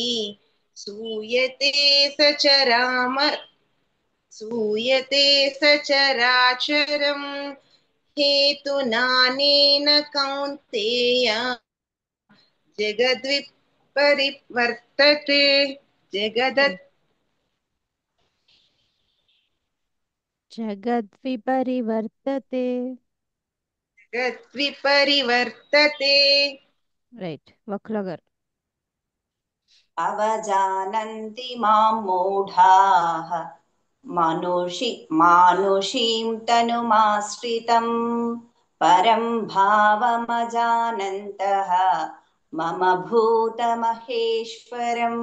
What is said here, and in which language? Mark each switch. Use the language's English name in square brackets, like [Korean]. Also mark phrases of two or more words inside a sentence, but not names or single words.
[Sanskrit] सूयते सचराचरम् हेतुनानेन कौन्तेय जगद्विपरिवर्तते जगद्विपरिवर्तते। [Telugu] రైట్. వకుల గారు. [Sanskrit] अवजानन्ति मां मूढाः मानुषीं तनुमाश्रितं परं भावमजानन्तः मम भूतमहेश्वरम्।